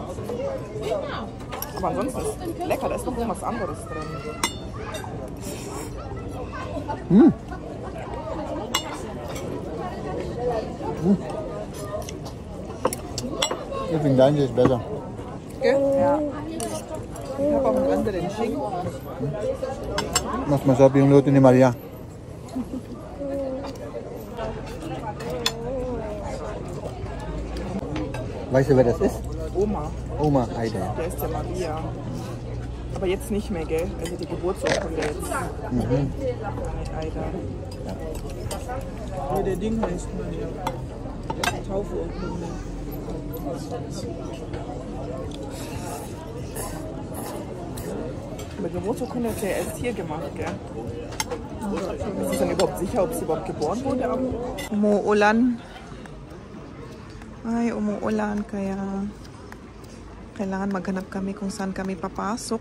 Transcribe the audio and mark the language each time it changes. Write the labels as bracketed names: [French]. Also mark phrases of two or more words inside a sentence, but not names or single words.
[German] Aber ansonsten ist es lecker, da ist noch irgendwas anderes drin. Mm. Ich finde deins ist besser. Gell? Ja. Ich habe auch einen anderen Schinken. [Filipino] Mas masarap yung luto ni Maria. [German] Weißt du, wer das ist? Oma. Oma Heide. Der ist der Maria. Aber jetzt nicht mehr, gell? Also die Geburtsurkunde jetzt. Mhm. Alter. Ja, der Ding heißt Maria. Taufurkunde. Aber Geburtsurkunde hat er erst hier gemacht, gell? Ist es dann überhaupt sicher, ob sie überhaupt geboren wurde? [Filipino] Umuulan. Ay, umuulan kaya kailangan maghanap kami kung saan kami papasok.